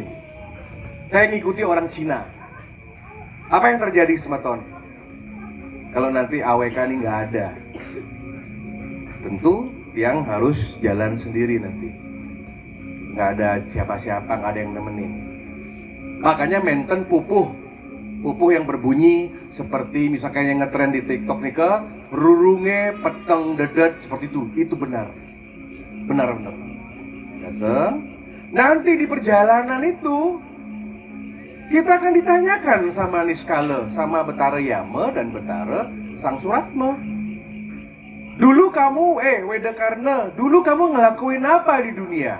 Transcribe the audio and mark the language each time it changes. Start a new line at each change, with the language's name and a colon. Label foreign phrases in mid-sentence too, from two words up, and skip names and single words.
Indonesian: Saya ngikuti orang Cina. Apa yang terjadi semeton? Kalau nanti AWK ini nggak ada, tentu tiang harus jalan sendiri nanti. Nggak ada siapa-siapa, nggak ada yang nemenin. Makanya menten pupuh yang berbunyi seperti misalkan yang ngetren di TikTok nih
Balinese: ke rurunge peteng dedet
Indonesian: seperti itu benar. Datang. Nanti di perjalanan itu kita akan ditanyakan sama Niskala, sama Betara Yama dan Betara Sang Suratma. Dulu kamu, Wedakarna, dulu kamu ngelakuin apa di dunia?